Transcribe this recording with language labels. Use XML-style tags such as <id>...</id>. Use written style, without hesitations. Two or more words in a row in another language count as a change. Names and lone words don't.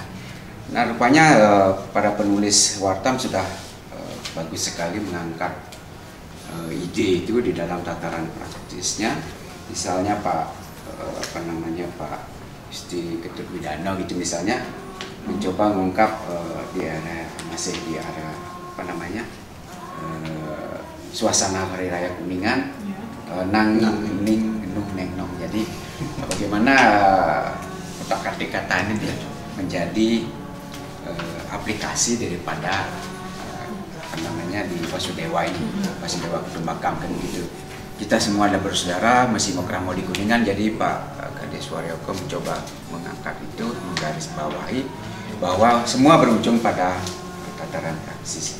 <id>Nah, rupanya para penulis Wartam sudah bagus sekali mengangkat ide itu di dalam tataran praktisnya. Misalnya Pak Isti Ketut Widana gitu misalnya mencoba mengungkap di arah suasana hari raya Kuningan, nang ning nung neng nong. Jadi bagaimana kotak-katik kata ini menjadi aplikasi daripada di Wasudewa ini,</id> <sa>Wasudewa Kutumbakam</sa> <id>kan gitu. Kita semua ada bersaudara, masih Mokramo di Kuningan, jadi Pak Kades Waryoko mencoba mengangkat itu, menggarisbawahi bahwa semua berujung pada tataran praksis.</id>